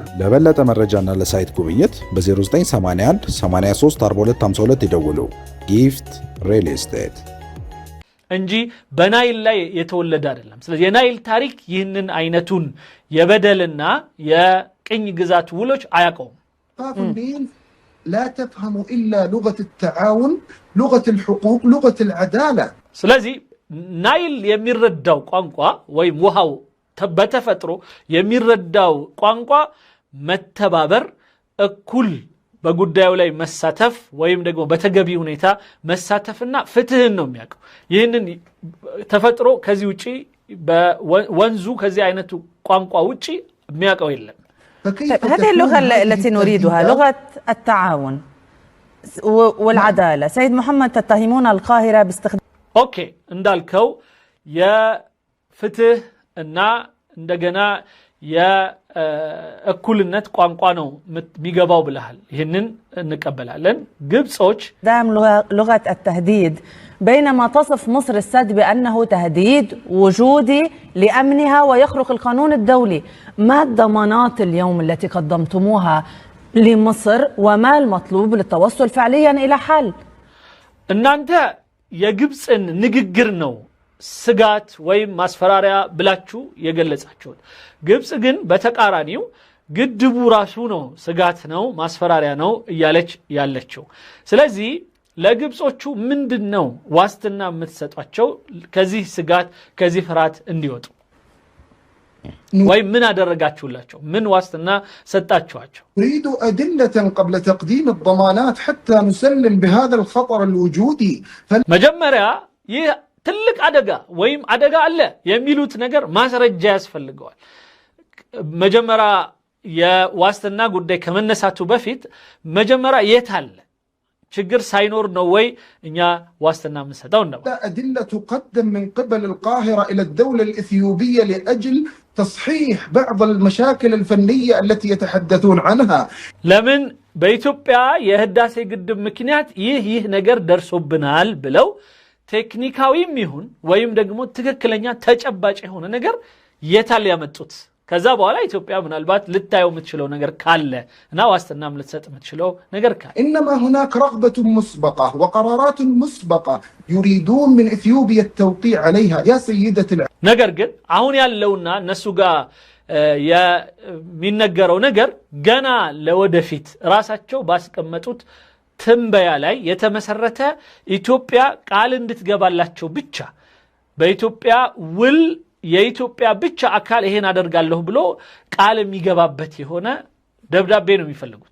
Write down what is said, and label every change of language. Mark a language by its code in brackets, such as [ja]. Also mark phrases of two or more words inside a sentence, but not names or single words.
[am] ለበለጠ መረጃና ለሳይት ጉብኝት በ0981 83 42 52 ይደውሉ። ጊፍት ሪል ስቴት እንጂ በናይል ላይ የተወለደ አይደለም። ስለዚህ የናይል ታሪክ ይህንን አይነቱን የበደልና የቅኝ ግዛት ውሎች አያውቀውም። [ar] لا تفهم إلا لغة التعاون لغة الحقوق لغة العدالة. [am] ስለዚህ ናይል የሚረዳው ቋንቋ ወይም ውሃው በተፈጥሮ የሚረዳው ቋንቋ መተባበር፣ እኩል በጉዳዩ ላይ መሳተፍ ወይም ደግሞ በተገቢ ሁኔታ መሳተፍና ፍትህን ነው የሚያውቀው። ይህንን ተፈጥሮ ከዚህ ውጪ በወንዙ ከዚህ አይነቱ ቋንቋ ውጪ የሚያውቀው የለም። [ar] هذه اللغة التي نريدها لغة التعاون والعدالة. سيد محمد تتهمون القاهرة باستخدام [am] اوكي እንዳልከው የፍትህ እና እንደገና የእኩልነት ቋንቋ ነው የሚገባው ብለሃል። ይህንን እንቀበላለን። ግብጾች [ar] لغة التهديد بينما تصف مصر السد بأنه تهديد وجودي لأمنها ويخرق القانون الدولي. ما الضمانات اليوم التي قدمتموها لمصر وما المطلوب للتوصل فعليا إلى حل؟ [am] እናንተ የግብጽን ንግግር ነው ስጋት ወይም ማስፈራሪያ ብላችሁ የገለጻችሁት። ግብጽ ግን በተቃራኒው ግድቡ ራሱ ነው ስጋት ነው ማስፈራሪያ ነው እያለች ያለችው። ስለዚህ ለግብጾቹ ምንድነው ዋስትና የምትሰጧቸው ከዚህ ስጋት ከዚህ ፍርሃት እንዲወጡ ወይ ምን አደረጋችሁላቸው ምን ዋስትና ሰጣችኋቸው [ar] نريد أدلة قبل تقديم الضمانات حتى نسلم بهذا الخطر الوجودي [am] መጀመሪያ ይህ ትልቅ አደጋ ወይም አደጋ አለ የሚሉት ነገር ማስረጃ ያስፈልገዋል መጀመሪያ የዋስትና ጉዳይ ከመነሳቱ በፊት መጀመሪያ የት አለ ችግር ሳይኖር ነው ወይ እኛ ዋስትና ምንሰጣው ነው [ar] أدلة تقدم من قبل القاهرة إلى الدولة الإثيوبية لأجل تصحيح بعض المشاكل الفنية التي يتحدثون عنها [am] لمن በኢትዮጵያ የህዳሴ ግድብ ምክንያት ይህ ነገር ደርሶብናል ብለው ቴክኒካዊም ይሁን ወይም ደግሞ ትክክለኛ ተጨባጭ የሆነ ነገር የታል ያመጡት ከዛ በኋላ ኢትዮጵያ ምናልባት ልታየው የምትችለው ነገር ካለ እና ዋስትናም ልትሰጥ የምትችለው ነገር ካለ [ar] انما هناك رغبه مسبقه وقرارات مسبقه يريدون من اثيوبيا التوقيع عليها يا سيدتي [am] ነገር ግን አሁን ያለውና እነሱ ጋር የሚነገረው ነገር ገና ለወደፊት ራሳቸው ባስቀመጡት ትንበያ ላይ የተመሰረተ ኢትዮጵያ ቃል እንድትገባላቸው ብቻ በኢትዮጵያ ውል የኢትዮጵያ ብቻ አካል ይሄን አደርጋለሁ ብሎ ቃል የሚገባበት የሆነ ደብዳቤ ነው የሚፈልጉት